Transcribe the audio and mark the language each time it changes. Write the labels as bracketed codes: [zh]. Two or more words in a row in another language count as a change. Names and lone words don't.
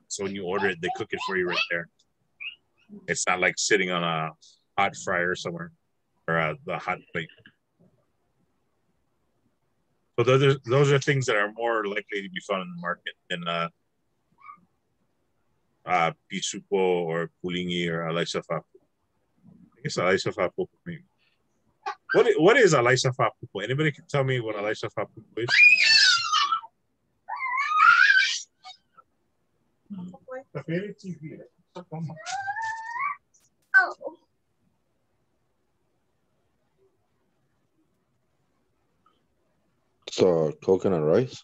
[en] So when you order it, they cook it for you right there. It's not like sitting on a hot fryer somewhere or the hot plate. So those are things that are more likely to be found in the market than pisupo or pulingi or [sm] alaisa fapu. [en] I guess [sm] alaisa fapu. [en] What is [sm] alaisa fapu? [en] Anybody can tell me what [sm] alaisa fapu [en] is? So coconut rice?